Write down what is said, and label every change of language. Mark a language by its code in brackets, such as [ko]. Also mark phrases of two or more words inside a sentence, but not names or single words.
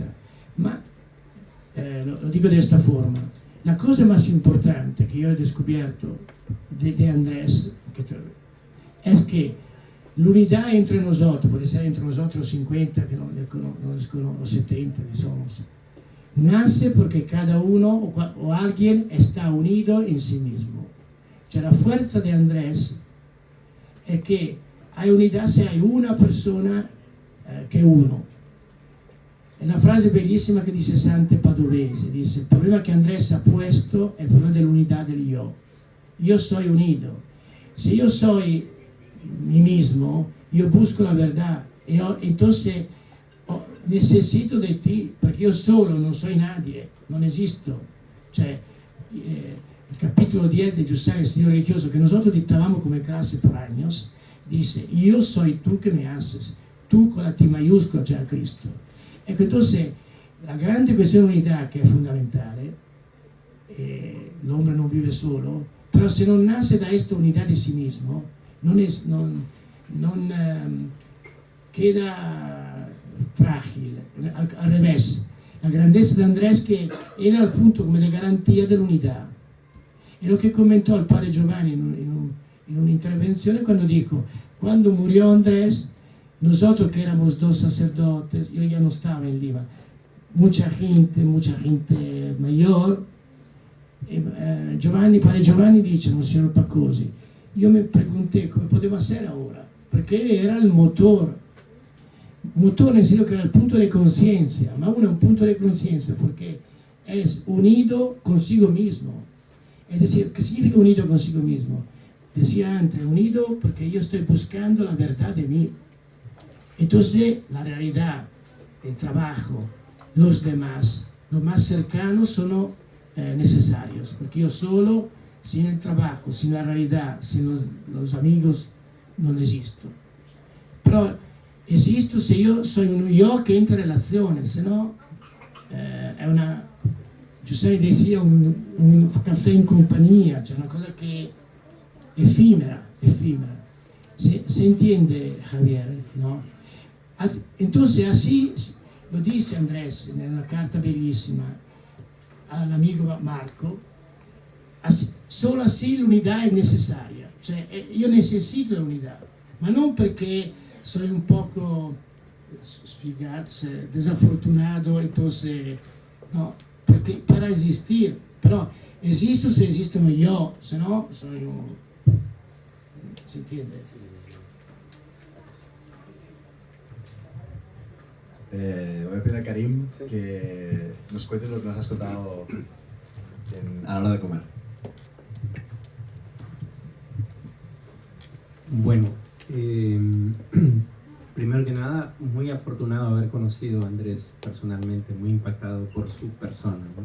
[es] Ma lo digo de esta forma, la cosa más importante que yo he descubierto de Andrés es que la unidad entre nosotros, puede ser entre nosotros 50, que no o 70 que somos, nace porque cada uno o alguien está unido en sí mismo. Cioè la fuerza de Andrés es que hay unidad si hay una persona que es uno. [it] È una frase bellissima che dice Sante Padovese, dice, il problema che Andrés [es] ha puesto [it] è il problema dell'unità del yo. [es] Yo soy unido. Si yo soy mí mismo, yo busco la verdad, entonces necesito de ti, [it] perché io solo non [es] soy nadie, [it] non esisto. Cioè, il [es] capítulo 10 de Giussani, [it] il Signore religioso, che [es] nosotros dictábamos come clase por años, [it] dice, io [es] soy tú que me haces, tú con la T mayúscula, [it] cioè a Cristo. Ecco, entonces, la grande questione di unità che è fondamentale, l'uomo non vive solo, però se non nasce da questa unità di [es] sí mismo, [it] non [es] queda frágil, al revés. [it] La grandezza di Andrés che era appunto come la garantia dell'unità. E lo che commentò il padre Giovanni in un'intervenzione [es] quando dijo, quando murió Andrés, nosotros que éramos 2 sacerdotes, yo ya no estaba en Lima, mucha gente mayor, [it] padre Giovanni dice, Monsignor Paccosi, io mi pregunté come poteva essere ora, perché era il motore nel senso che era il punto di conciencia, ma uno è un punto di conciencia perché è [es] unido consigo mismo, es decir, ¿qué significa unido consigo mismo? Decía antes, unido porque yo estoy buscando la verdad de mí. Entonces, la realidad, el trabajo, los demás, los más cercanos son necesarios, porque yo solo, sin el trabajo, sin la realidad, sin los amigos, no existo. [it] Pero esisto se io sono un io che entra in relazione, se no è una... Giuseppe decía un caffè in compagnia, cioè una cosa che effimera. [es] Se entiende, Javier, ¿no? Entonces así lo dice Andrés en una carta bellísima al amigo Marco, solo así [it] l'unità è necessaria, cioè io necessito l'unità, ma non perché [es] soy un poco sfigato, desafortunato, entonces, no, [it] perché per esistere, però esisto se esistono io, se no sono... [es] ¿Se entiende? Voy a pedir a Karim que nos cuentes lo que nos has contado a la hora de comer. Bueno, primero que nada, muy afortunado de haber conocido a Andrés personalmente, muy impactado por su persona, ¿no?